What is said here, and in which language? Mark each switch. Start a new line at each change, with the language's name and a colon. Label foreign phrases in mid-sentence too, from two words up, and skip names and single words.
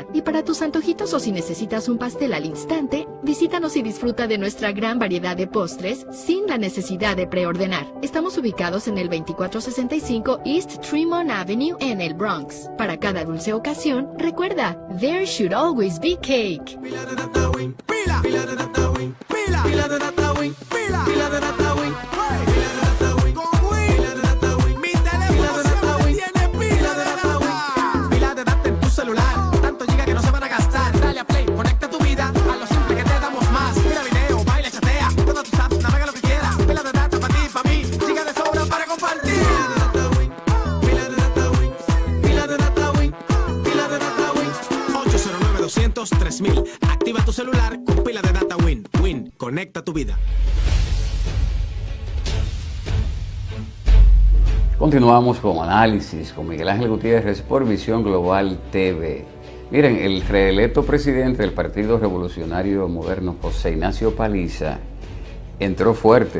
Spanish: Y para tus antojitos o si necesitas un pastel al instante, visítanos y disfruta de nuestra gran variedad de postres sin la necesidad de preordenar. Estamos ubicados en el 2465 East Tremont Avenue en el Bronx. Para cada dulce ocasión, recuerda,
English: There Should Always Be Cake.
Spanish: Pila de data win, pila de data win, pila de data win, pila de data win, pila de data win, con win, pila de data win, mi teléfono siempre tiene pila de data win. Pila de data en tu celular, tanto giga que no se van a gastar. Dale a play, conecta tu vida a lo simple que te damos más. Mira video, baila, chatea, todas tus apps, navega lo que quieras. Pila de data para ti, para mí, giga de sobra para compartir. Pila de data win, pila de data win, pila de data win, 809-200-3000. Activa tu celular con pila de data win. Win, conecta tu vida. Continuamos con análisis con Miguel Ángel Gutiérrez por Visión Global TV. Miren, el reelecto presidente del Partido Revolucionario Moderno, José Ignacio Paliza, entró fuerte.